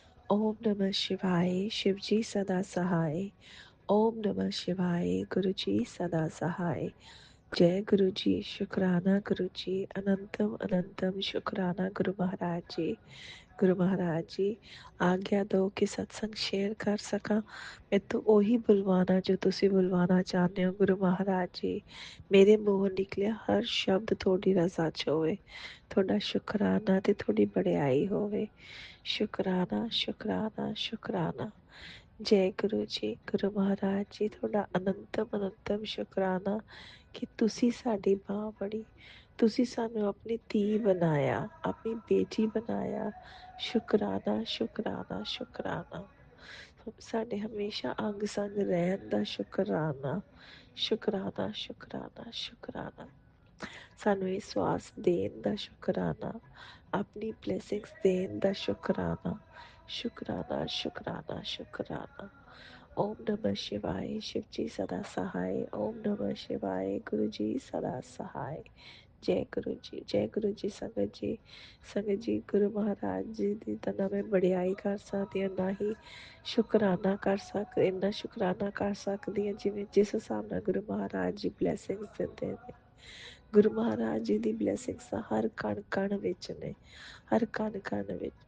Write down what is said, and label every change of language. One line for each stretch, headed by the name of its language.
Hindi: ओम नमः शिवाय शिवजी सदा सहाय। ओम नमः शिवाय गुरुजी सदा सहाय। जय गुरुजी, शुक्राना गुरुजी, अनंतम अनंतम शुक्राना गुरु महाराज जी। गुरु महाराज जी, आज्ञा दो कि सत्संग शेयर कर सका। मैं तो
Punjabi: ਉਹੀ ਬੁਲਵਾਨਾ ਜੋ ਤੁਸੀਂ ਬੁਲਵਾਨਾ ਚਾਹੁੰਦੇ ਹੋ ਗੁਰੂ ਮਹਾਰਾਜ ਜੀ। ਮੇਰੇ ਮੂੰਹੋਂ ਨਿਕਲਿਆ ਹਰ ਸ਼ਬਦ ਤੁਹਾਡੀ ਰਜ਼ਾ 'ਚ ਹੋਵੇ। ਤੁਹਾਡਾ ਸ਼ੁਕਰਾਨਾ ਤੇ ਤੁਹਾਡੀ ਬੜਾਈ ਹੋਵੇ। ਸ਼ੁਕਰਾਨਾ ਸ਼ੁਕਰਾਨਾ ਸ਼ੁਕਰਾਨਾ। ਜੈ ਗੁਰੂ ਜੀ। ਗੁਰੂ ਮਹਾਰਾਜ ਜੀ, ਤੁਹਾਡਾ ਅਨੰਤਮ ਅਨੰਤਮ ਸ਼ੁਕਰਾਨਾ ਕਿ ਤੁਸੀਂ ਸਾਡੀ ਬਾਂਹ ਫੜੀ। ਤੁਸੀਂ ਸਾਨੂੰ ਆਪਣੀ ਧੀ ਬਣਾਇਆ, ਆਪਣੀ ਬੇਟੀ ਬਣਾਇਆ। ਸ਼ੁਕਰਾਨਾ ਸ਼ੁਕਰਾਨਾ ਸ਼ੁਕਰਾਨਾ। ਸਾਡੇ ਹਮੇਸ਼ਾ ਅੰਗ ਸੰਗ ਰਹਿਣ ਦਾ ਸ਼ੁਕਰਾਨਾ। ਸ਼ੁਕਰਾਨਾ ਸ਼ੁਕਰਾਨਾ ਸ਼ੁਕਰਾਨਾ। ਸਾਨੂੰ ਇਹ ਸਵਾਸ ਦੇਣ ਦਾ ਸ਼ੁਕਰਾਨਾ, ਆਪਣੀ ਬਲੇਸਿੰਗਸ ਦੇਣ ਦਾ ਸ਼ੁਕਰਾਨਾ। ਸ਼ੁਕਰਾਨਾ ਸ਼ੁਕਰਾਨਾ ਸ਼ੁਕਰਾਨਾ।
Hindi: ओम नमः शिवाय शिवजी सदा सहाय। ओम नमः शिवाय गुरुजी सदा सहाय। जय गुरु जी संगत जी गुरु महाराज जी
Punjabi: ਦੀ ਤਾਂ ਨਾ ਮੈਂ ਵਡਿਆਈ ਕਰ ਸਕਦੀ ਹਾਂ, ਨਾ ਹੀ ਸ਼ੁਕਰਾਨਾ ਕਰ ਸਕਦੀ, ਇੰਨਾ ਸ਼ੁਕਰਾਨਾ ਕਰ ਸਕਦੀ ਹਾਂ ਜਿਵੇਂ ਜਿਸ ਹਿਸਾਬ ਨਾਲ ਗੁਰੂ ਮਹਾਰਾਜ ਜੀ ਬਲੈਸਿੰਗਸ ਦਿੰਦੇ ਨੇ। ਗੁਰੂ ਮਹਾਰਾਜ ਜੀ ਦੀ ਬਲੈਸਿੰਗਸ ਤਾਂ ਹਰ ਕਣ ਕਣ ਵਿੱਚ ਨੇ, ਹਰ ਕਣ ਕਣ ਵਿੱਚ।